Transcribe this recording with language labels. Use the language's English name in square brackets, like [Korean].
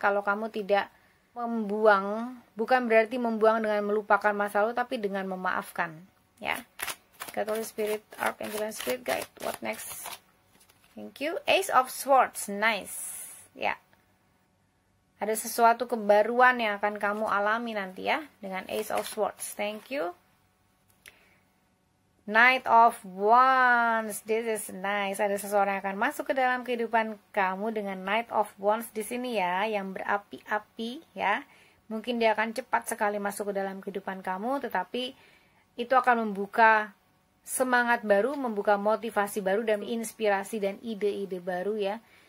[Indonesian] Kalau kamu tidak membuang, bukan berarti membuang dengan melupakan masa lalu, tapi dengan memaafkan ya. [English] God, Holy Spirit, Archangel, and Spirit Guide. What next? Thank you. Ace of Swords, nice. [Indonesian] Ya, ada sesuatu kebaruan yang akan kamu alami nanti ya dengan Ace of Swords. [English] Thank you. Knight of Wands, this is nice. [Indonesian] Ada seseorang yang akan masuk ke dalam kehidupan kamu dengan Knight of Wands di sini ya, yang berapi-api ya. Mungkin dia akan cepat sekali masuk ke dalam kehidupan kamu, tetapi itu akan membuka semangat baru, membuka motivasi baru dan inspirasi dan ide-ide baru ya.